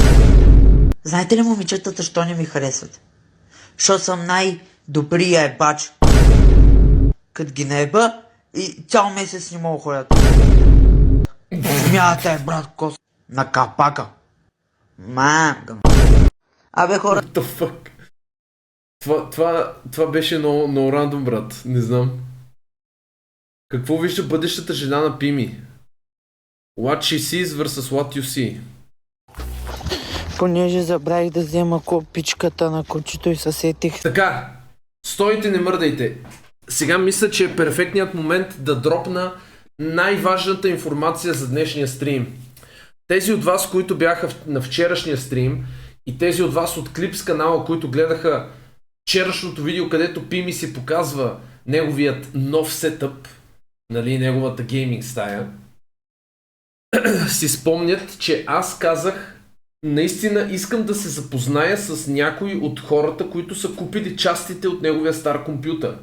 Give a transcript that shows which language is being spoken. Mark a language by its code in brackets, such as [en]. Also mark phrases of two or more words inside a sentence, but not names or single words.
[bg] Знаете ли, момичетата, що не ми харесват? Защото съм най-добрия ебач. Като ги наеба и цял месец не мога ходят. Смята е, брат, кос. На капака. Мамка. Абе хора. [en] What the fuck? [bg] Това беше много рандом, брат. Не знам. Какво вижда бъдещата жена на Пими? [en] What she sees versus what you see. [bg] Понеже забравих да взема копичката на кучето и се сетих. Така, стойте, не мърдайте. Сега мисля, че е перфектният момент да дропна най-важната информация за днешния стрим. Тези от вас, които бяха на вчерашния стрим и тези от вас от Клипс канала, които гледаха вчерашното видео, където Пими си показва неговият нов сетъп, нали, неговата гейминг стая, си спомнят, че аз казах, наистина искам да се запозная с някой от хората, които са купили частите от неговия стар компютър.